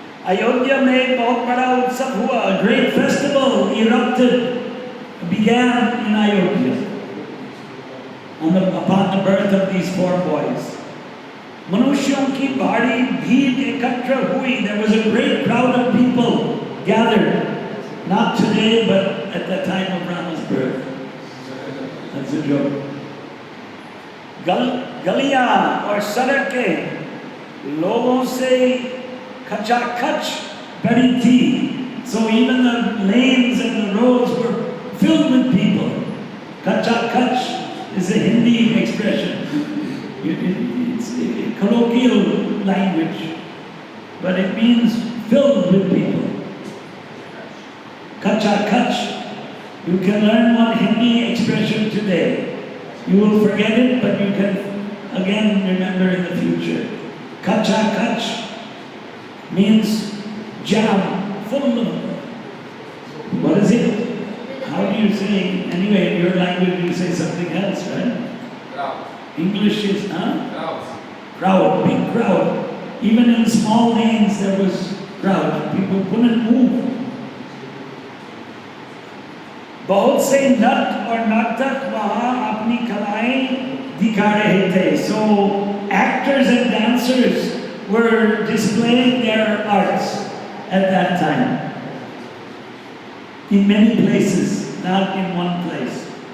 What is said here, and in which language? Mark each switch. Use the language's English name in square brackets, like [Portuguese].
[Hindi] अयोध्या में बहुत बड़ा उत्सव हुआ. [English] A great festival began in Ayodhya upon the birth of these 4 boys. [Hindi] मनुष्यों की भारी भीड़ एकत्र हुई. [English] There was a great crowd of people gathered. Not today, but at the time of Rama's birth. That's a joke. [Hindi] गलियां और सड़कें लोगों से खचाखच भरी थी. [English] So even the lanes and the roads were filled with people. Khachakach is a Hindi expression. It's a colloquial language, but it means filled with people. Khachakach. You can learn one Hindi expression today. You will forget it, but you can again remember in the future. Khachakach means jam, full of. What is it? How do you say? Anyway, in your language you say something else, right? Crowd. English is, Crowds. crowd, big crowd. Even in small lanes there was crowd. People couldn't move. [Hindi] बहुत से नट और नर्तक वहाँ अपनी कलाएं दिखा रहे थे. [English] So actors and dancers were displaying their arts at that time. In many places, not in one place.